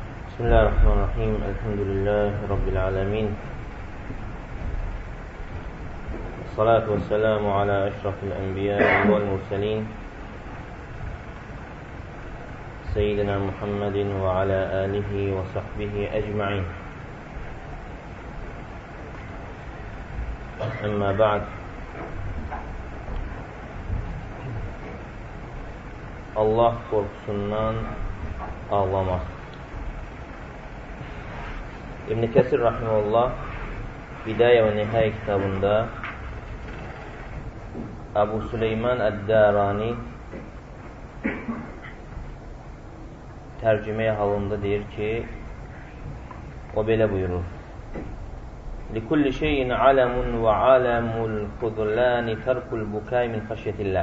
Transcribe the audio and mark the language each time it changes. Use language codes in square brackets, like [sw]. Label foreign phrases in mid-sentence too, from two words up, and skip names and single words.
[ar] بسم الله الرحمن الرحيم. الحمد لله رب العالمين. الصلاة والسلام على أشرف الأنبياء والمرسلين. سيدنا محمد وعلى آله وصحبه أجمعين. أما بعد. [az] Allah korkusundan ağlamaq. İbn Kəsir rahimehullah Bidayə və Nihayə kitabında Əbu Süleyman Əd-Dərani tərcüməyə halında deyir ki, o belə buyurur: [ar] "لكل شيء علامة وعلامة الخذلان ترك البكاء من خشية الله."